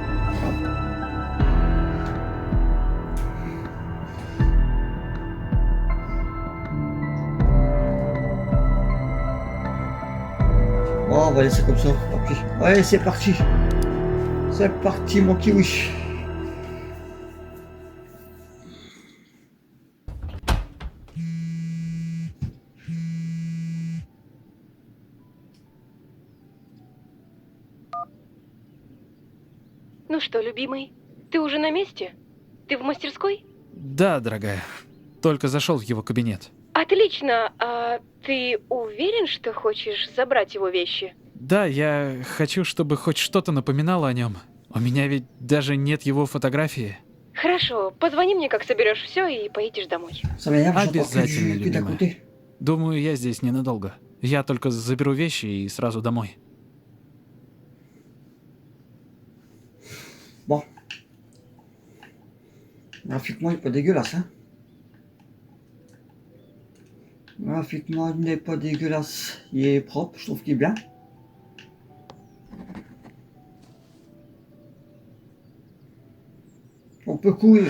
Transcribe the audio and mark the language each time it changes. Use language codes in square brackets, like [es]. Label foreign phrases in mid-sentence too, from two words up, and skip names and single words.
[fr] Bon, on va laisser comme ça. Okay. Ouais, c'est parti. C'est parti, mon kiwi. [ru] Ну что, любимый, ты уже на месте? Ты в мастерской? Да, дорогая. Только зашел в его кабинет. Отлично. А ты уверен, что хочешь забрать его вещи? Да, я хочу, чтобы хоть что-то напоминало о нем. У меня ведь даже нет его фотографии. Хорошо, позвони мне, как соберешь все, и поедешь домой. [fr] Ça m'énerve, j'entends [ru] Обязательно, [fr] que d'à [ru] любимая. [fr] côté. [ru] Думаю, я здесь ненадолго. Я только заберу вещи и сразу домой. [fr] Bon. Graphiquement, il n'est pas dégueulasse, hein. Graphiquement, il n'est pas dégueulasse. Il est propre, je trouve qu'il est bien. On peut courir.